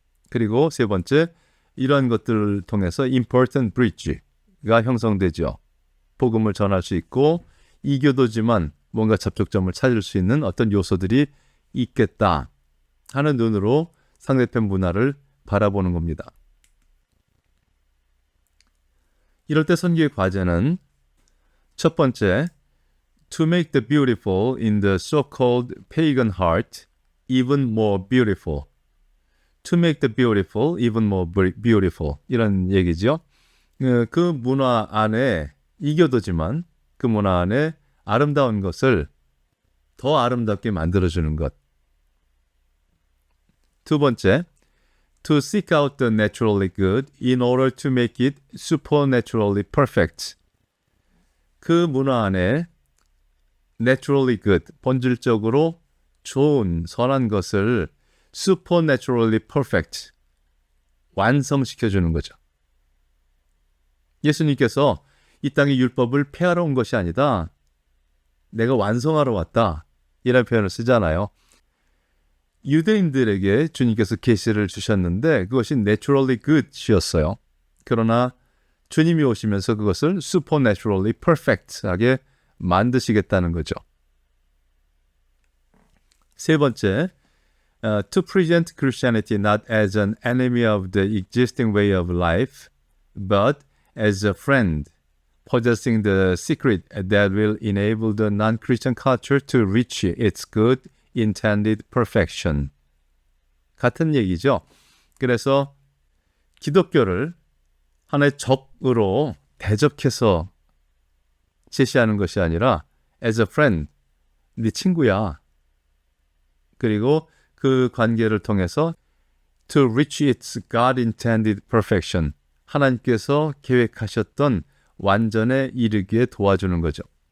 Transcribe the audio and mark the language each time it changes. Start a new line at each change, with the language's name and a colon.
Korean: 그리고 세 번째, 이러한 것들을 통해서
English: important bridge
Korean: 가 형성되죠. 복음을 전할 수 있고 이교도지만 뭔가 접촉점을 찾을 수 있는 어떤 요소들이 있겠다 하는 눈으로 상대편 문화를 바라보는 겁니다. 이럴 때 선교의 과제는 첫 번째,
English: to make the beautiful in the so-called pagan heart even more beautiful. To make the beautiful even more beautiful.
Korean: 이런 얘기죠. 그 문화 안에 이교도지만 그 문화 안에 아름다운 것을 더 아름답게 만들어주는 것. 두 번째,
English: to seek out the naturally good in order to make it supernaturally perfect.
Korean: 그 문화 안에
English: naturally good,
Korean: 본질적으로 좋은, 선한 것을
English: supernaturally perfect,
Korean: 완성시켜주는 거죠. 예수님께서 이 땅의 율법을 폐하러 온 것이 아니다. 내가 완성하러 왔다. 이라는 표현을 쓰잖아요. 유대인들에게 주님께서 계시를 주셨는데 그것이
English: naturally good
Korean: 이었어요. 그러나 주님이 오시면서 그것을 supernaturally perfect하게 만드시겠다는 거죠. 세 번째,
English: to present Christianity not as an enemy of the existing way of life, but as a friend, possessing the secret that will enable the non-Christian culture to reach its good intended perfection.
Korean: 같은 얘기죠. 그래서 기독교를 하나의 적으로 대적해서 제시하는 것이 아니라
English: as a friend,
Korean: 네 친구야. 그리고 그 관계를 통해서
English: to reach its God intended perfection,
Korean: 하나님께서 계획하셨던 완전에 이르기에 도와주는 거죠.